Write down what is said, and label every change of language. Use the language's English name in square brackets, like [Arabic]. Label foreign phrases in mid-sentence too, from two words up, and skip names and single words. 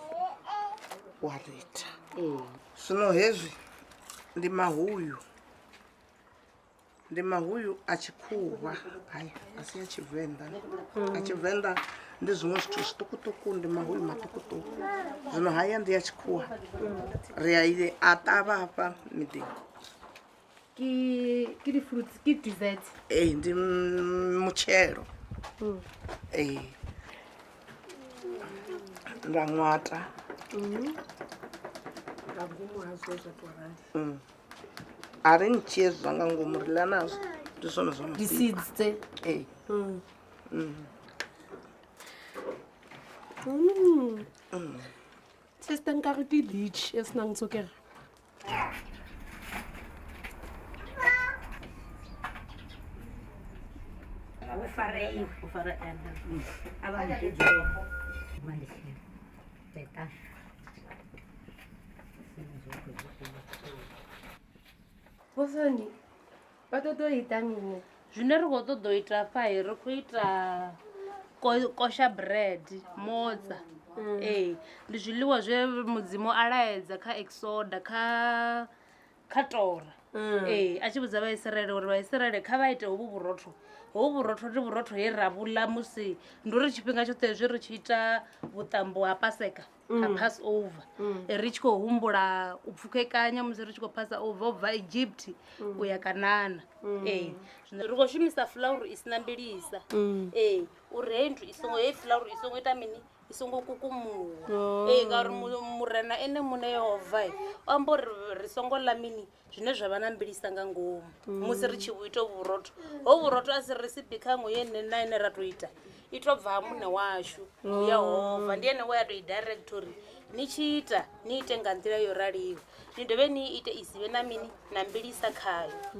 [Venda] wa rita zwino hezwi ndi mahuyu a tshikhuwa hayi a si ya tshivenḓa a tshivenḓa ndi zwiṅwe zwithu zwiṱukuṱuku ndi mahuyu maṱukuṱuku zwino haya ndi ya tshikhuwa ri a ṱavha hafha miḓini [Northern Sotho] Ke di-fruits, ke dessert. [Venda] ndi mutshelo nda ṅwata a ri ntshiye zwa nga ngomu ri ḽa nazwo ndi zwone zwa [Northern Sotho] Di-seeds tse. Sister nkare ke leech e senang tswekere. [Venda] U fara ene. Bosani, ba ṱoḓa u ita mini? Zwine ri khou ṱoḓa u ita fha ri khou ita [English] kosha bread [Venda] motsa ndi zwiḽiwa zwe mudzimu a laedza kha exoda kha tora a tshi vhudza vhaisraele uri vhaisraele kha vha ite hovhu vhurotho ndi vhurotho he ra vhuḽa musi ndi uri tshifhinga tshoṱhe zwi ri tshi ita vhuṱambo ha paseka ha [English] pass over [Venda] ri tshi khou humbula u pfukekanya musi ri tshi khou [English] pass over [Venda] u bva Egypt u ya Kanana zwino ri khou shumisa flour i sina mbilisa uri hei nthu hei flour i songo ita mini i songo kukumuwa ngauri murena ene muṋe Yehova o amba uri ri songo ḽa mini zwine zwa vha na mbilisa nga ngomu musi ri tshi ita vhurotho hovhu vhurotho a si recipe khanwe yene na ine ra tou ita i tou bva ha muṋe washu Yehova ndi ene we a tou i direct uri ni tshi ita ni ite nga nḓila yo raliho ni dovhe ni ite i si vhe na mini na mbilisa khayo.